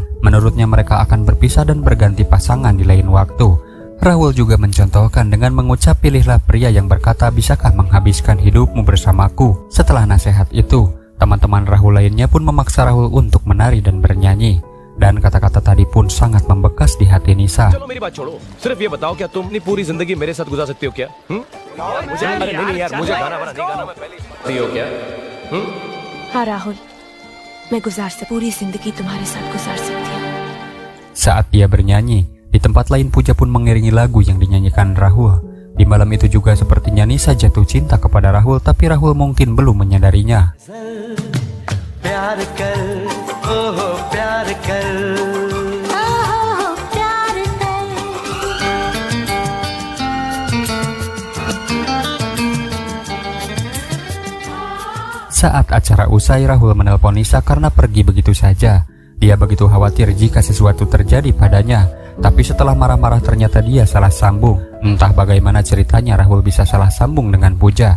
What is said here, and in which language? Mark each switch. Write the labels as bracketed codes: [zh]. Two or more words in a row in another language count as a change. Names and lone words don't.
[id] Menurutnya mereka akan berpisah dan berganti pasangan di lain waktu. Rahul juga mencontohkan dengan mengucap, pilihlah pria yang berkata bisakah menghabiskan hidupmu bersamaku. Setelah nasihat itu, teman-teman Rahul lainnya pun memaksa Rahul untuk menari dan bernyanyi. Dan kata-kata tadi pun sangat membekas di hati Nisa. [hi] चलो मेरी बात छोड़ो, सिर्फ ये बताओ क्या तुम अपनी पूरी जिंदगी मेरे साथ गुजार सकती हो क्या? मुझे अरे नहीं यार, मुझे गाना बना नहीं गाना मैं पहले हो क्या? हाँ राहुल, मैं पूरी जिंदगी तुम्हारे साथ गुजार सकती हूँ. [id] Saat dia bernyanyi, di tempat lain Pooja pun mengiringi lagu yang dinyanyikan Rahul. Di malam itu juga sepertinya Nisa jatuh cinta kepada Rahul, tapi Rahul mungkin belum menyadarinya. [hi] प्यार कर, ओह प्यार कर, प्यार कर. [id] Saat acara usai, Rahul menelpon Nisa karena pergi begitu saja. Dia begitu khawatir jika sesuatu terjadi padanya. Tapi setelah marah-marah ternyata dia salah sambung. Entah bagaimana ceritanya Rahul bisa salah sambung dengan Pooja.